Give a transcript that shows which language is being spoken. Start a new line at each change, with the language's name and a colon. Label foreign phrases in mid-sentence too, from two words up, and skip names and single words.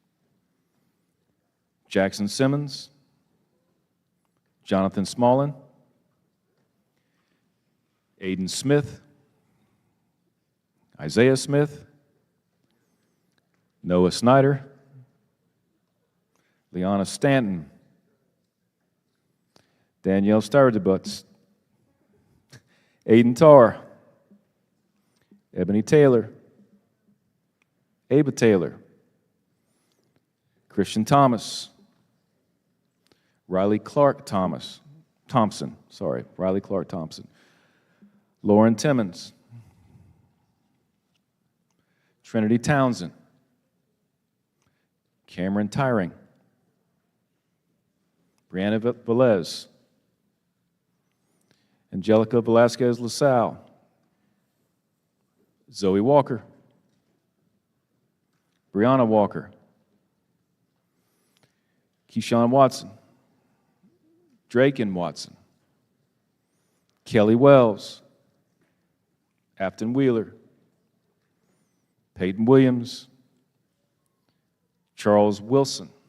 English: Jackson Simmons, Jonathan Smallin, Aiden Smith, Isaiah Smith, Noah Snyder, Liana Stanton, Danielle Stardebutz, Aiden Tarr, Ebony Taylor, Ava Taylor, Christian Thomas, Riley Clark Thompson, Riley Clark Thompson, Lauren Timmons, Trinity Townsend, Cameron Tyring, Brianna Velez, Angelica Velasquez LaSalle, Zoe Walker, Brianna Walker, Keyshawn Watson, Draken Watson, Kelly Wells, Afton Wheeler, Peyton Williams, Charles Wilson,